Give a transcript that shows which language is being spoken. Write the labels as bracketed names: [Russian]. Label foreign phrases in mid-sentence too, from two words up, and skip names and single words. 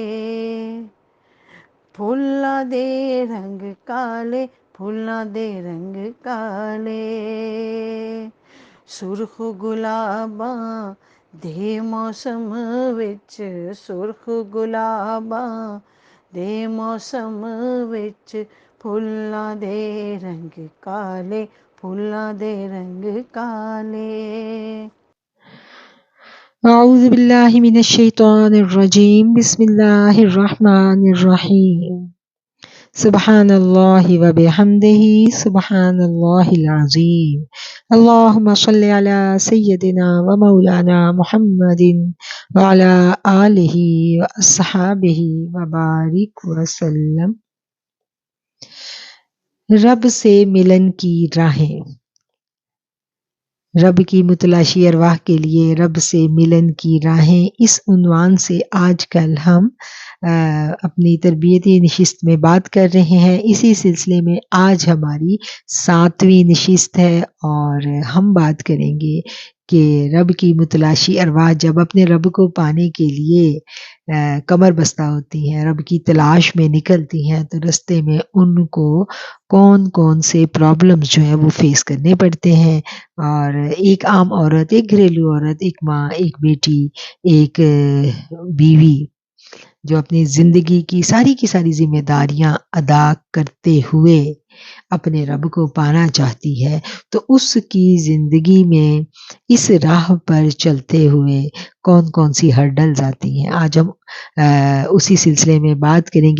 [Punjabi] پھلاں دے رنگ کالے، پھلاں دے رنگ کالے، سرخ گلاباں دے موسم وچ، سرخ گلاباں دے موسم وچ، پھلاں دے رنگ کالے، پھلاں دے رنگ کالے. [Arabic] أعوذ بالله من الشيطان الرجيم، بسم الله الرحمن الرحيم، سبحان الله وبحمده، سبحان الله العظيم، اللهم صل على سيدنا ومولانا محمد وعلى آله وأصحابه وبارك وسلم. [Urdu] رب سے ملن کی راہیں، رب کی متلاشی ارواح کے لیے رب سے ملن کی راہیں، اس عنوان سے آج کل ہم اپنی تربیتی نشست میں بات کر رہے ہیں. اسی سلسلے میں آج ہماری 7ویں نشست ہے اور ہم بات کریں گے کہ رب کی متلاشی ارواح جب اپنے رب کو پانے کے لیے کمر بستہ ہوتی ہیں، رب کی تلاش میں نکلتی ہیں، تو رستے میں ان کو کون کون سے پرابلمز جو ہیں وہ فیس کرنے پڑتے ہیں۔ اور ایک عام عورت، ایک گھریلو عورت، ایک ماں، ایک بیٹی، ایک بیوی جو اپنی زندگی کی ساری ذمہ داریاں ادا کرتے ہوئے اپنے رب کو پانا چاہتی ہے، تو اس کی زندگی میں اس راہ پر چلتے ہوئے کون کون سی ہرڈلز آتی ہیں، آج ہم اسی سلسلے میں بات کریں گے۔